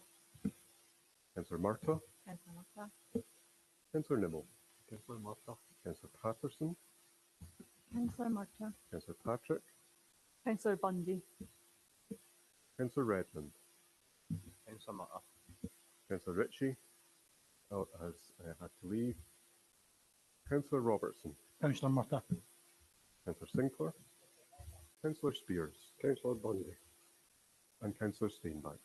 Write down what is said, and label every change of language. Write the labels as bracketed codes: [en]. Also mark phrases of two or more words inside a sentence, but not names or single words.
[en] Councillor Murtagh. Councillor Murtagh. Councillor Nimmo. Councillor Murtagh. Councillor Patterson. Councillor Murtagh. Councillor Patrick. Councillor Bundy. Councillor Redmond. Councillor Murtagh. Councillor Ritchie has had to leave. Councillor Robertson. Councillor Murtagh. Councillor Sinclair. Councillor Spears. Councillor Bundy. And Councillor Steenbank.